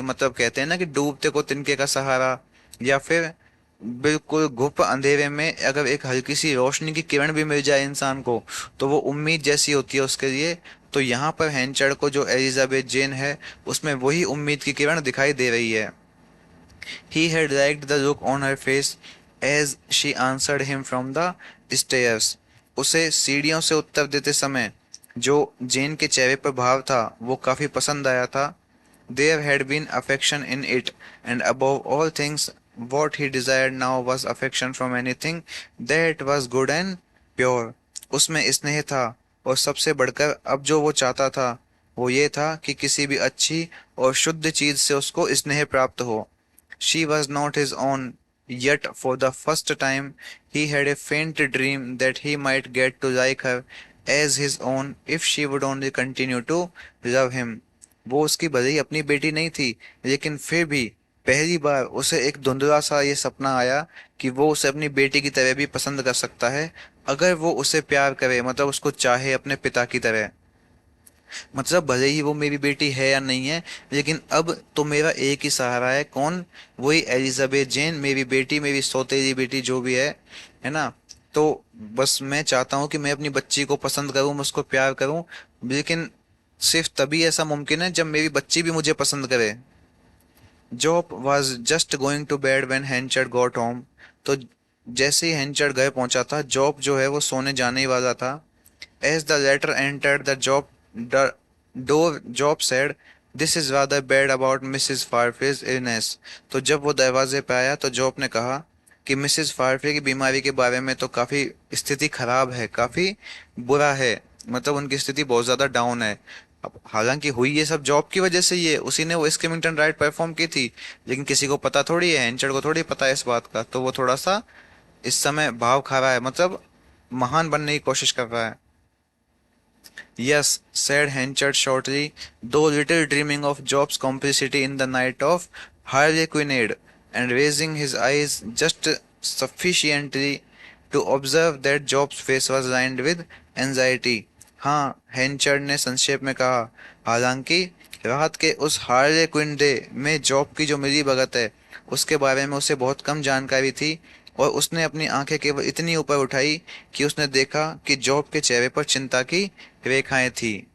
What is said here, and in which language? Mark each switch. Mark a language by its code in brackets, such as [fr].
[hi] मतलब कहते हैं ना कि डूबते को तिनके का सहारा, या फिर बिल्कुल घुप अंधेरे में अगर एक हल्की सी रोशनी की किरण भी मिल जाए इंसान को, तो वो उम्मीद जैसी होती है उसके लिए। तो यहाँ पर हैंचर्ड को जो एलिजाबेथ जेन है, उसमें वही उम्मीद की किरण दिखाई दे रही है। [en] He had liked the look on her face as she answered him from the stairs. [hi] उसे सीढ़ियों से उत्तर देते समय जो जेन के चेहरे पर भाव था वो काफी पसंद आया था। [en] There had been affection in it, and above all things, what he desired now was affection from anything that was good and pure. [hi] उसमें स्नेह था, और सबसे बढ़कर अब जो वो चाहता था वो ये था कि किसी भी अच्छी और शुद्ध चीज से उसको स्नेह प्राप्त हो। [en] She was not his own, yet for the first time he had a faint dream that he might get to like her as his own if she would only continue to love him. [hi] वो उसकी भले ही अपनी बेटी नहीं थी, लेकिन फिर भी पहली बार उसे एक धुंधला सा ये सपना आया कि वो उसे अपनी बेटी की तरह भी पसंद कर सकता है, अगर वो उसे प्यार करे, मतलब उसको चाहे अपने पिता की तरह। मतलब भले ही वो मेरी बेटी है या नहीं है, लेकिन अब तो मेरा एक ही सहारा है, कौन? वही एलिजाबेथ जेन, मेरी बेटी, मेरी सौतेली बेटी जो भी है ना। तो बस मैं चाहता हूँ कि मैं अपनी बच्ची को पसंद करूँ, मैं उसको प्यार करूँ, लेकिन सिर्फ तभी ऐसा मुमकिन है जब मेरी बच्ची भी मुझे पसंद करे। [en] Jopp was just going to bed when Henchard got home. [hi] तो जैसे ही हैंचर्ड घर पहुंचा था, जॉब जो है वो सोने जाने ही वाला था। [en] As the latter entered the door, Job said, "This is rather bad about Mrs. Farfrey's illness." [hi] तो जब वो दरवाजे पे आया तो जॉब ने कहा कि मिसेस फारफे की बीमारी के बारे में तो काफी स्थिति खराब है, काफी बुरा है। मतलब उनकी स्थिति बहुत ज्यादा डाउन है। अब हालांकि हुई ये सब जॉब की वजह से, ये उसी ने वो स्किमिंगटन राइड परफॉर्म की थी, लेकिन किसी को पता थोड़ी है, एंचर को थोड़ी पता है इस बात का। तो वो थोड़ा सा इस समय भाव खा रहा है, मतलब महान बनने की कोशिश कर रहा है। [en] Yes, said Henchard shortly, though little dreaming of Job's complicity in the night of Harlequinade, and raising his eyes just sufficiently to observe that Job's face was lined with anxiety. [hi] हाँ, हेंचर्ड ने संक्षेप में कहा, हालांकि रात के उस हार्ले क्विन डे में जॉब की जो मिली भगत है उसके बारे में उसे बहुत कम जानकारी थी, और उसने अपनी आंखें केवल इतनी ऊपर उठाई कि उसने देखा कि जॉब के चेहरे पर चिंता की रेखाएं थी।